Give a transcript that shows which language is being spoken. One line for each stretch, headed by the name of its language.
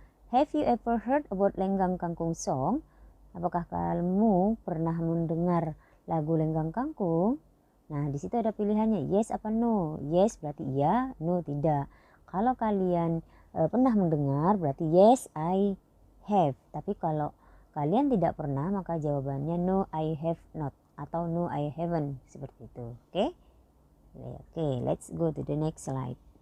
English: Have you ever heard about Lenggang Kangkung song?
Indonesian: Apakah kamu pernah mendengar lagu Lenggang Kangkung? Nah, di situ ada pilihannya yes apa no. Yes berarti iya, no tidak. Kalau kalian pernah mendengar berarti
English: yes I have.
Indonesian: Tapi kalau kalian tidak pernah maka jawabannya
English: no I have not
Indonesian: atau
English: no I haven't
Indonesian: seperti itu. Oke?
English: Oke, let's go to the next slide.